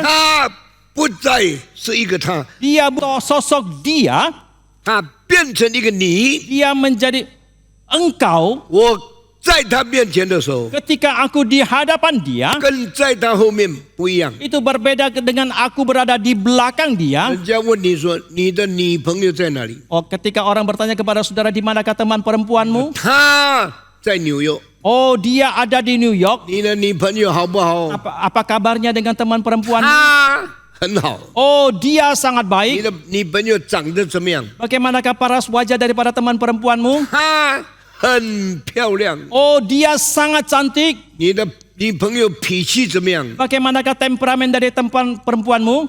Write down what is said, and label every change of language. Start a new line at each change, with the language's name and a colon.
Chinese: 他不再是一个他，
Indonesian: dia sosok dia,
Chinese: 他变成一个你。
Indonesian: dia menjadi engkau.
Chinese: 我在他面前的时候，
Indonesian: Ketika aku di hadapan dia,
Chinese: 跟在他后面不一样。
Indonesian: itu berbeda dengan aku berada di belakang dia.
Chinese: 人家问你说你的女朋友在哪里？
Indonesian: Oh, ketika orang bertanya kepada saudara, di manakah teman perempuanmu?
Chinese: 他在纽约。
Indonesian: Oh, dia ada di New York.
Chinese: 你的女朋友好不好？
Indonesian: Apa kabarnya dengan teman perempuanmu?
Chinese: 他很好。
Indonesian: Oh, dia sangat
Chinese: 你
Indonesian: baik.
Chinese: 的女朋友长得怎么样？
Indonesian: Bagaimanakah paras wajah daripada teman perempuanmu?
Chinese: 她很漂亮。
Indonesian: Oh, dia sangat cantik.
Chinese: 你的女朋友脾气怎么样？
Indonesian: Bagaimanakah temperamen dari teman perempuanmu?